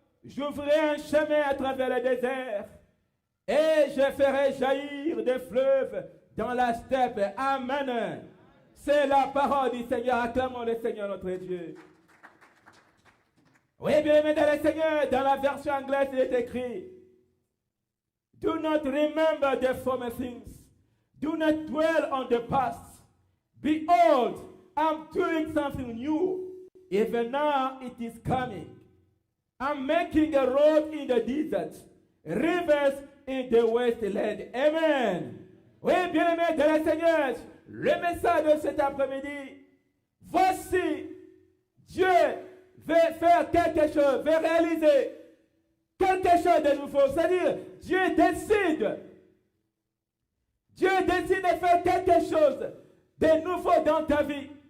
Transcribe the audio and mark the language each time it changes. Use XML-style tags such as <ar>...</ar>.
<fr>J'ouvrirai un chemin à travers le désert et je ferai jaillir des fleuves dans la steppe. Amen. C'est la parole du Seigneur. Acclamons le Seigneur notre Dieu. Oui, bien-aimé dans le Seigneur, dans la version anglaise, il est écrit,</fr> <en>do not remember the former things. Do not dwell on the past. Behold, I'm doing something new. Even now it is coming. I'm making a road in the desert, rivers in the wasteland. Amen.</en> <fr>Oui, bien-aimé de la Seigneur, le message de cet après-midi, voici, Dieu veut faire quelque chose, veut réaliser quelque chose de nouveau. C'est-à-dire, Dieu décide. Dieu décide de faire quelque chose de nouveau dans ta vie.</fr>